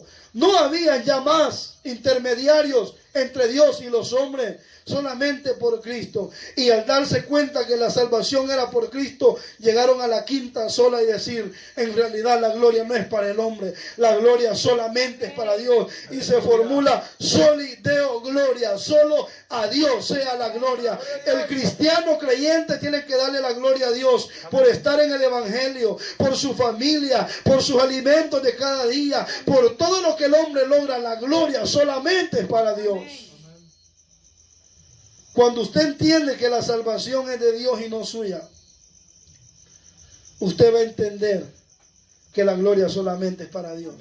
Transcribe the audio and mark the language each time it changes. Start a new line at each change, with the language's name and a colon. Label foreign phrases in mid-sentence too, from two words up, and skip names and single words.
Spanish: No había ya más intermediarios entre Dios y los hombres, solamente por Cristo. Y al darse cuenta que la salvación era por Cristo, llegaron a la quinta sola y decir, en realidad la gloria no es para el hombre, la gloria solamente es para Dios. Y se formula
Latin: soli Deo gloria,
Spanish: solo a Dios sea la gloria. El cristiano creyente tiene que darle la gloria a Dios por estar en el evangelio, por su familia, por sus alimentos de cada día, por todo lo que el hombre logra. La gloria solamente es para Dios. Cuando usted entiende que la salvación es de Dios y no suya, usted va a entender que la gloria solamente es para Dios.